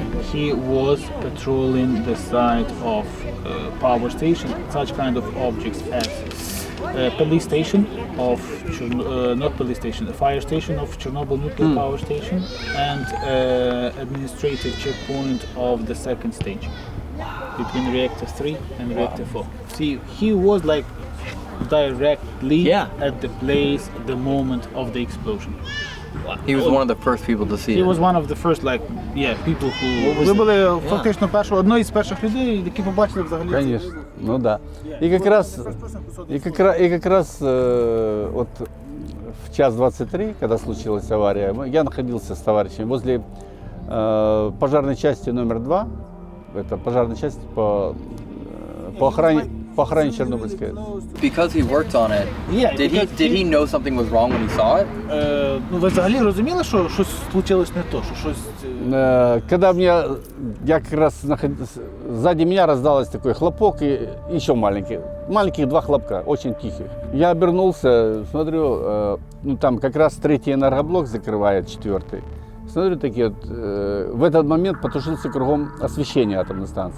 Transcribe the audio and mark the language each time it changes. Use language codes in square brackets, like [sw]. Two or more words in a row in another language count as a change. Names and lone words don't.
[en] He was patrolling the site of power station, such kind of objects as police station of not police station, the fire station of Chernobyl nuclear power station, and administrative checkpoint of the second stage between reactor 3 and reactor 4. See, he was like directly at the place at the moment of the explosion. He was one of the first people to see He it. was one of the first, like, people who... [uk] Ви були фактично одною з перших людей, які побачили взагалі. [ru] Конечно, ну да. И как раз вот в час 23, когда случилась авария, я находился с товарищами возле пожарной части номер 2. Это пожарная часть по охране Чернобыльской. [en] Because he worked on it, did he know something was wrong when he saw it? [uk] Ну, ви взагалі розуміли, що щось случилось не то, що щось... [ru] Когда я как раз сзади меня раздалось такой хлопок и еще маленьких 2 хлопка, очень тихих. Я обернулся, смотрю, ну там как раз 3-й энергоблок закрывает 4-й. Смотрю, такие вот, в этот момент потушился кругом освещение атомной станции.